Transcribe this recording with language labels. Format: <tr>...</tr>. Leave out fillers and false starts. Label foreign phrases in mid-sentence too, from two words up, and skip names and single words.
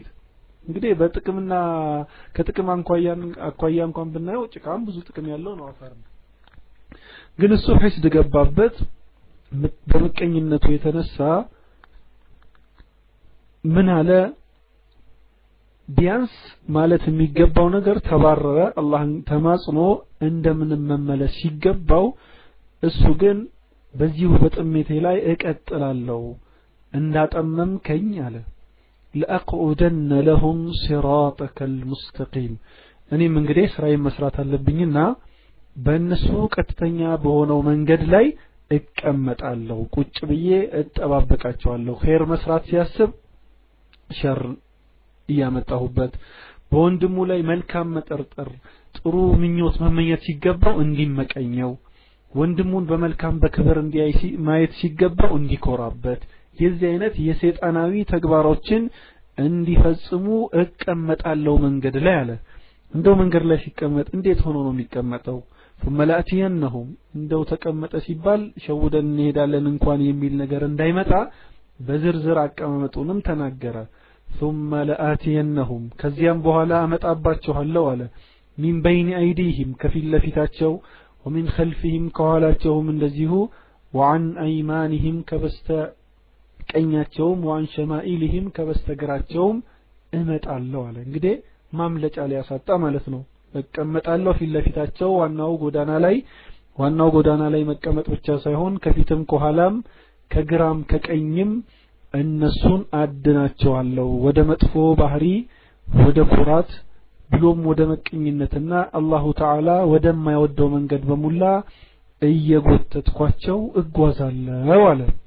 <am>እንግዲህ በጥቅምና ከጥቅም አኳያ እንኳን ብናየው ጭቃም ብዙ ጥቅም ያለው ነው አፈር። ግን እሱ ሒስድ ገባበት። በምቀኝነቱ የተነሳ ምን አለ? ቢያንስ ማለት የሚገባው ነገር ተባረረ። አላህን ተማጽኖ እንደምንም መመለስ ሲገባው እሱ ግን በዚሁ በጥሜቴ ላይ እቀጥላለሁ እንዳጠመምከኝ አለ።</am> <ar>لأقعدن لهم صراطك المستقيم</ar> <am>እኔም እንግዲህ ስራዬን መስራት አለብኝና በእነሱ ቀጥተኛ በሆነው መንገድ ላይ እቀመጣለሁ። ቁጭ ብዬ እጠባበቃቸዋለሁ። ኸይር መስራት ሲያስብ ሸር እያመጣሁበት በወንድሙ ላይ መልካም መጠርጠር ጥሩ ምኞት መመኘት ሲገባው እንዲመቀኘው ወንድሙን በመልካም በክብር እንዲያይ ማየት ሲገባው እንዲኮራበት የዚህ አይነት የሰይጣናዊ ተግባሮችን እንዲፈጽሙ እቀመጣለሁ መንገድ ላይ አለ። እንደው መንገድ ላይ ሲቀመጥ እንዴት ሆኖ ነው የሚቀመጠው?</am> <ar>ثم لاتينهم</ar> <am>እንደው ተቀመጠ ሲባል ሸውደን እንሄዳለን እንኳን የሚል ነገር እንዳይመጣ በዝርዝር አቀማመጡንም ተናገረ።</am> <ar>ثم لاتينهم</ar> <am>ከዚያም በኋላ አመጣባቸዋለሁ አለ።</am> <ar>من بين ايديهم</ar> <am>ከፊት ለፊታቸው</am> <ar>ومن خلفهم</ar> <am>ከኋላቸውም እንደዚሁ</am> <ar>وعن ايمانهم</ar> <am>ከበስተ ቀኛቸውም</am> <ar>وعن شمائلهم</ar> <am>ከበስተግራቸውም እመጣለሁ አለ። እንግዲህ ማምለጫ ሊያሳጣ ማለት ነው። እቀመጣለሁ ፊት ለፊታቸው ዋናው ጎዳና ላይ መቀመጥ ብቻ ሳይሆን ከፊትም ከኋላም ከግራም ከቀኝም እነሱን አድናቸዋለሁ ወደ መጥፎ ባህሪ ወደ ኩራት ብሎም ወደ መቀኝነትና አላሁ ተዓላ ወደማይወደው መንገድ በሙላ እየጎተትኳቸው እጓዛለሁ አለ።</am>